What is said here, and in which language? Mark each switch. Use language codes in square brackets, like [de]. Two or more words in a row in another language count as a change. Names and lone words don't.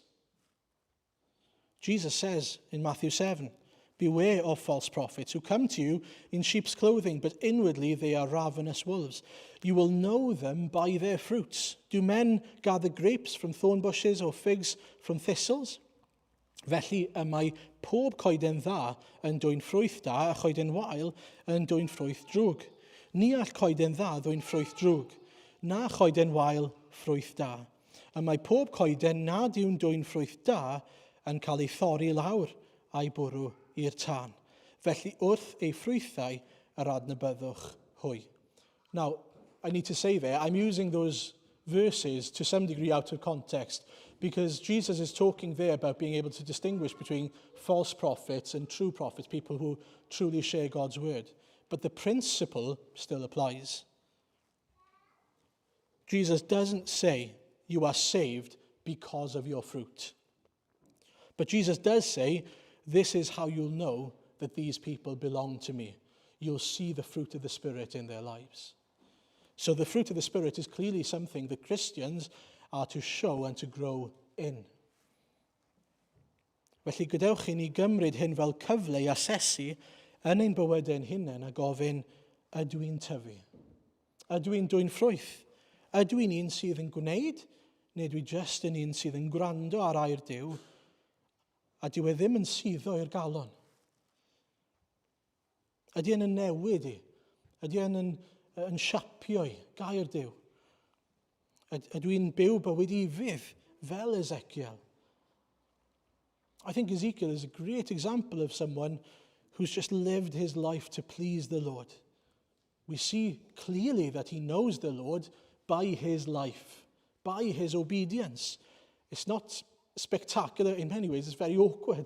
[en] Jesus says in Matthew 7, beware of false prophets who come to you in sheep's clothing, but inwardly they are ravenous wolves. You will know them by their fruits. Do men gather grapes from thorn bushes or figs from thistles? [cy] Felly y mae pob coeden dda yn dwyn ffrwyth da a choeden wael yn dwyn ffrwyth drwg. Ni all coeden dda ddwyn ffrwyth drwg, na choeden wael ffrwyth da. A mae pob coeden nad yw'n dwyn ffrwyth da yn cael ei thorri lawr a'i bwrw i'r tân. Felly wrth ei ffrwythau yr adnabyddwch hwy. [en] Now, I need to say there, I'm using those verses to some degree out of context because Jesus is talking there about being able to distinguish between false prophets and true prophets, people who truly share God's word. But the principle still applies. Jesus doesn't say you are saved because of your fruit. But Jesus does say, this is how you'll know that these people belong to me. You'll see the fruit of the Spirit in their lives. So the fruit of the Spirit is clearly something that Christians are to show and to grow in. [cy] Felly gadewch I ni gymryd hyn fel cyfle I asesu yn ein bywydau'n hunain a gofyn, ydw i'n tyfu? Ydw i'n dwy'n ffrwyth? Ydw i'n un sydd yn gwneud? Neu dwi jyst yn un sydd yn gwrando ar air Duw a dyw e ddim yn suddo i'r galon? Ydy yn newid i? Ydy yn siapio i gair Duw? Ydw i'n byw bywyd i fydd fel Ezekiel? [en] I think Ezekiel is a great example of someone who's just lived his life to please the Lord. We see clearly that he knows the Lord by his life, by his obedience. It's not spectacular in many ways. It's very awkward.